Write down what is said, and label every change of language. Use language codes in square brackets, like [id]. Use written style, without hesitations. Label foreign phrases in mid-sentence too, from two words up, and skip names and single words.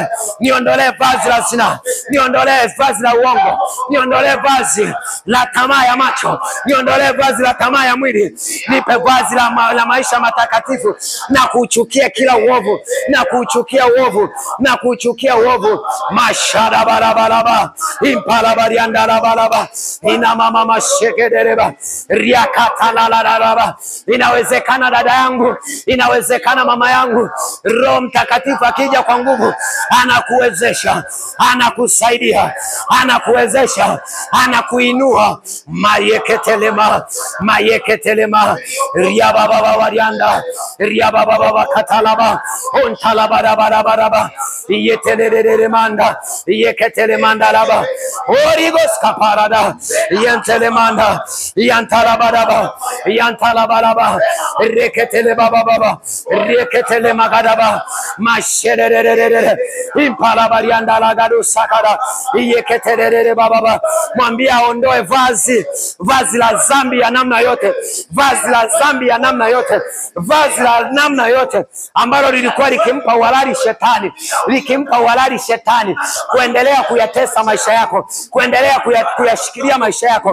[sw] Niondolee vazi la zinaa, niondolee vazi la uongo, niondolee vazi la tamaa ya macho, niondolee vazi la tamaa ya mwili. Nipe vazi la maisha matakatifu, na kuchukia kila uovu, na kuchukia uovu, na kuchukia uovu. Mashara baraba impala barianda baraba ina mama mashekereba riakatala baraba. Inawezekana dada yangu, inawezekana mama yangu. Roho Mtakatifu akija kwa nguvu anakuwezesha, anakusaidia, anakuwezesha, anakuinua. Mayeketelema ria baba warianda ria baba katalaba ontala baraba yetelere manda yeketele mandalaba origos kaparada yentelemanda yantala baraba reketele baba reketele magadaba masherere impala barianda la gadu sakara yeketele baba. Mwambie aondoe vazi la dhambi ya namna yote, vazi la dhambi ya namna yote, vazi la namna yote ambalo lilikuwa likimpa uhalali shetani kuendelea kuyatesa maisha yako, kuendelea kuyashikilia maisha yako.